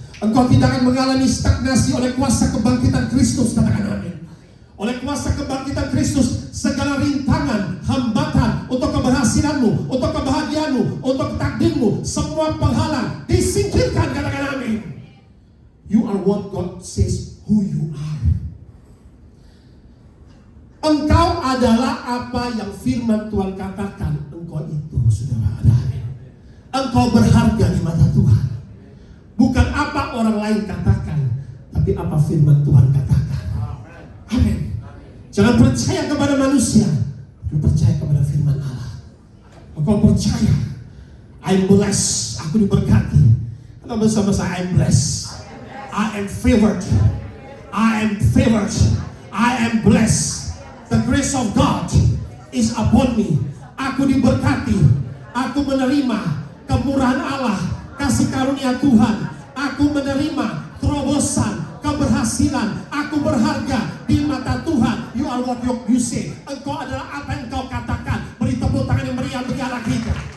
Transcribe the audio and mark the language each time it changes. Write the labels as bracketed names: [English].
[Indonesian] Engkau tidak akan mengalami stagnasi oleh kuasa kebangkitan Kristus. Katakan amin. Oleh kuasa kebangkitan Kristus, segala rintangan, hambatan untuk keberhasilanmu, untuk kebahagiaanmu, untuk takdirmu, semua penghalang disingkirkan. Katakan amin. [English] You are what God says who you are. [Indonesian] Engkau adalah apa yang firman Tuhan katakan. Engkau itu, saudara. Ada amin. Engkau berharga di mata Tuhan. Bukan apa orang lain katakan, tapi apa firman Tuhan katakan. Amin. Jangan percaya kepada manusia, tapi percaya kepada firman Allah. Engkau percaya, [English] I'm blessed, [Indonesian] aku diberkati. Kata bersama saya, [English] I'm blessed, I am favored, I am favored, I am blessed. The grace of God is upon me. [Indonesian] Aku diberkati, aku menerima kemurahan Allah, kasih karunia Tuhan. Aku menerima terobosan, keberhasilan. Aku berharga di mata Tuhan. [English] You are what you say. [Indonesian] Engkau adalah apa yang engkau katakan. Beri tepuk tangan yang meriah bagi Allah kita.